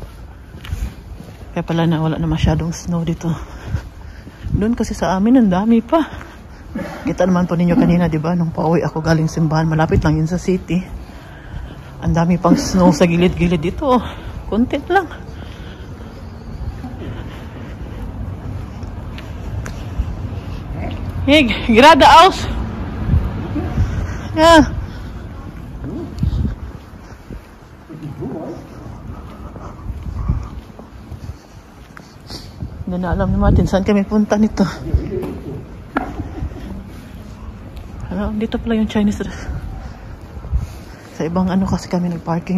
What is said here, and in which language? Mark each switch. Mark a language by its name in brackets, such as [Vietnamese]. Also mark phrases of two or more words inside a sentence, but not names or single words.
[Filipino] Kaya pala na wala na masyadong snow dito. Doon kasi sa amin, ang dami pa. Kita naman po ninyo kanina, di ba? Nung pauwi ako galing simbahan, malapit lang yun sa city. Ang dami pang snow sa gilid-gilid dito. Konti lang. [German] Hey, geradeaus! Ja. [Filipino] Hindi na alam ni Martin saan kami punta nito. Dito pala yung [English] Chinese restaurant. [Filipino] Sa ibang ano kasi kami nag-parking.